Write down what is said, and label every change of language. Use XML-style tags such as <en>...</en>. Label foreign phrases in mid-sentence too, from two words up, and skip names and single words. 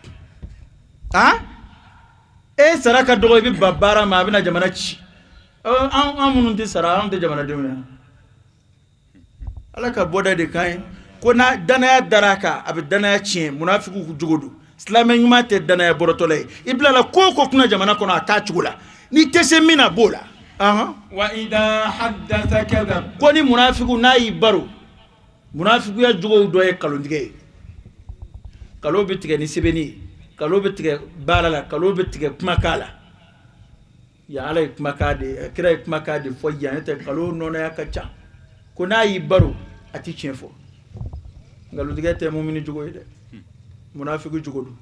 <bm>e sara ka dɔgɔ i bɛ ba baara ma a bɛna jamana ci an minnu tɛ sara anw tɛ jamanadenw ya ala ka bɔda de kan ye ko na danaya dara kan a bɛ danaya tiɲɛ munafiku jogo don silamɛ ɲuman tɛ danaya bɔrɔtɔla ye i bilala ko o ko kunna jamana kɔnɔ a t'a cogo la n'i tɛ se min na b'o la</bm> <ar>وإذا حدث كذب</ar> <bm>ko ni munafiku n'a y'i baro munafikuya jogow dɔ ye kalontigɛ ye kalo bɛ tigɛ ni sɛbɛnni ye kalo bɛ tigɛ baara la kalo bɛ tigɛ kumakan la ya ala ye kumakan de kira ye kumakan de fɔ yan tɛ kalo nɔnɔya ka ca ko n'a y'i baro a tɛ tiɲɛ fɔ nkalontigɛ tɛ mumini jogo ye dɛ munafiku jogo don</bm>